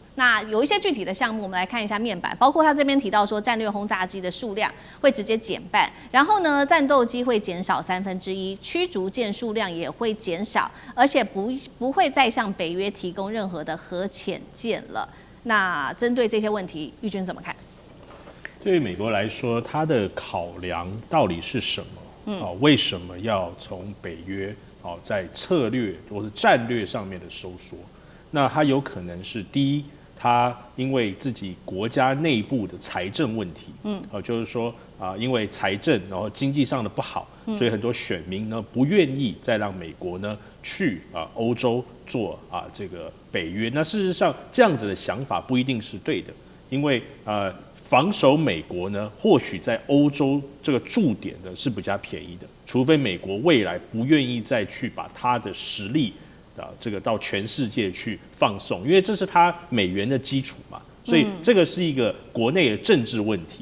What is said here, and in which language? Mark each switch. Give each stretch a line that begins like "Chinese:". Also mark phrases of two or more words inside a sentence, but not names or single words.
Chinese: 那有一些具體的項目，我們來看一下面板，包括他這邊提到說，戰略轟炸機的數量會直接減半，然後呢，戰鬥機會減少1/3，驅逐艦數量也會減少，而且不會再向北約提供任何的核潛艦了。那針對這些問題，玉君怎麼看？对于美国来说，它的考量到底是什么？为什么要從北約在策略或是戰略上面的收縮？那它有可能是第一，它因為自己國家內部的財政問題，就是說因為財政然後經濟上的不好，所以很多選民呢不願意再讓美國呢去歐洲做這個北約。那事實上這樣子的想法不一定是對的，因為防守美國呢，或許在歐洲這個駐點呢是比較便宜的，除非美國未來不願意再去把它的實力這個到全世界去放送，因為這是它美元的基礎嘛，所以這個是一個國內的政治問題。